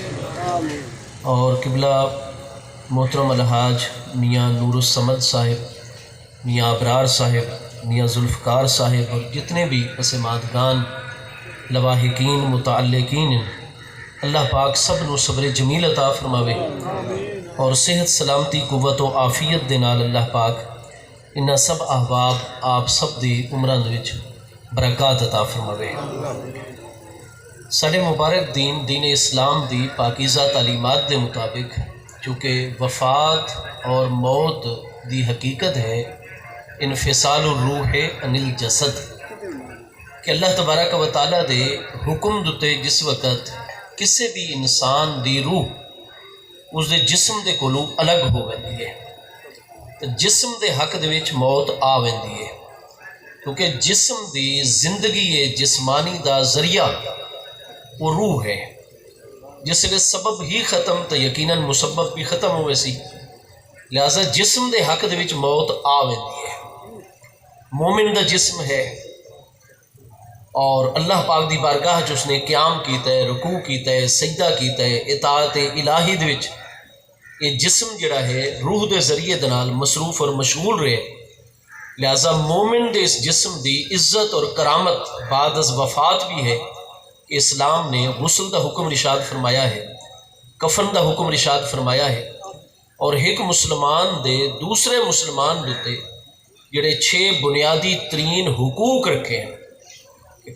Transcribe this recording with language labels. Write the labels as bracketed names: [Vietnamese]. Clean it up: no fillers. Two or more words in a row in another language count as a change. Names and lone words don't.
[Punjabi] اور قبلہ محترم الحاج میاں نور الصمد صاحب، میاں ابرار صاحب، میاں ذوالفقار صاحب اور جتنے بھی پسماندگان لواحقین متعلقین اللہ پاک سب نوں صبر جمیل عطا فرماوے اور صحت سلامتی قوت و عافیت دے نال اللہ پاک انہاں سب احباب آپ سب دی عمراں دے وچ برکت عطا فرماوے. ساڈے مبارک دین دین اسلام دی پاکیزہ تعلیمات دے مطابق چونکہ وفات اور موت دی حقیقت है [Arabic] انفصال الروح عن الجسد [Punjabi] कि [Arabic] الله تبارك وتعالى [Punjabi] دے حکم دتے جس وقت کسے بھی انسان دی روح اس دے جسم دے کولوں الگ ہو ویندی ہے تو جسم دے حق دے وچ موت آ ویندی ہے کیونکہ جسم دی زندگی ہے جسمانی دا ذریعہ وہ روح ہے. جسلے سبب ہی ختم تو یقیناً مسبب بھی ختم ہووے سی، لہٰذا جسم دے حق دے وچ موت آ ویندی ہے. مومن دا جسم ہے اور اللہ پاک دی بارگاہ چ اس نے قیام کیتا ہے، رکوع کیتا ہے، سجدہ کیتا ہے، اطاعت الٰہی دے وچ یہ جسم جیہڑا ہے روح دے ذریعے دے نال مصروف اور مشغول رہے. لہٰذا مومن دے اس جسم دی عزت اور کرامت بعد از وفات بھی ہے. [Urdu] اسلام نے غسل کا حکم ارشاد فرمایا ہے، کفن کا حکم ارشاد فرمایا ہے اور ایک مسلمان دے دوسرے مسلمان دتے جیہڑے 6 بنیادی ترین حقوق رکھے ہیں.